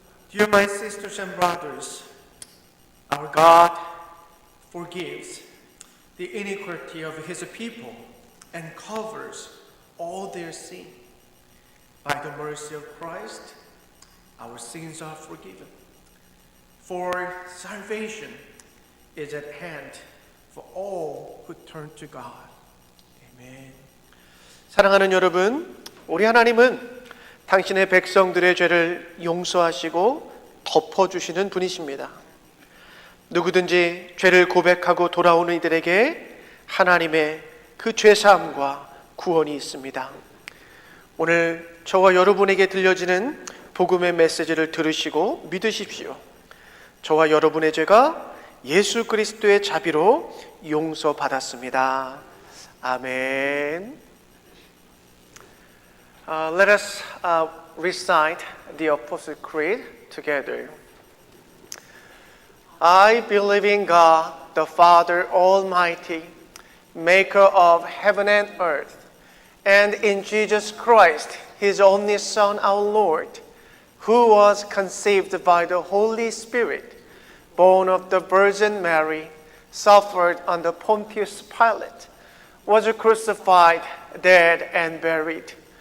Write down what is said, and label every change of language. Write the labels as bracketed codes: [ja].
[en] Dear my sisters and brothers, our God forgives the iniquity of His people and covers all their sin. By the mercy of Christ, our sins are forgiven. For salvation is at hand for all who turn to God. Amen. [ko] 사랑하는 여러분, 우리 하나님은 당신의 백성들의 죄를 용서하시고 덮어주시는 분이십니다. 누구든지 죄를 고백하고 돌아오는 이들에게 하나님의 그 죄사함과 구원이 있습니다. 오늘 저와 여러분에게 들려지는 복음의 메시지를 들으시고 믿으십시오. 저와 여러분의 죄가 예수 그리스도의 자비로 용서받았습니다. 아멘. [en] Let us recite the Apostle Creed together. I believe in God, the Father Almighty, maker of heaven and earth, and in Jesus Christ, His only Son, our Lord, who was conceived by the Holy Spirit, born of the Virgin Mary, suffered under Pontius Pilate, was crucified, dead, and buried.